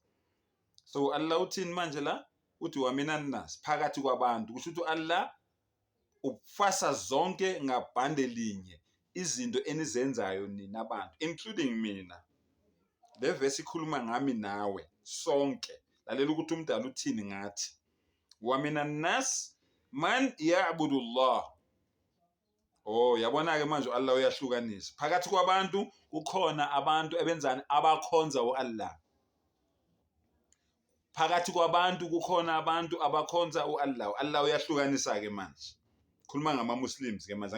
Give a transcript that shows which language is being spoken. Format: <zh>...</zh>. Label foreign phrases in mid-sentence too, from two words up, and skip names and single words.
<zu>So Allah uthini manje la? Uthi</zu> <ar>ومن الناس,</ar> <zu>phakathi kwabantu. Kusho ukuthi Allah ufasa zonke ngabhande linye izinto enizenzayo nina abantu, including mina. Le verse ikhuluma ngami nawe sonke. Lalela ukuthi umdala uthini ngathi.</zu> <ar>ومن الناس من يعبد الله.</ar> <zu>Yabona ke manje Allah uyahlukanisa. Phakathi kwabantu kukhona abantu ebenzani abakhonza uAllah. Phakathi kwabantu kukhona abantu abakhonza uAllah. Allah uyahlukanisa ke manje. Khuluma ngama-Muslims ke manje.</zu>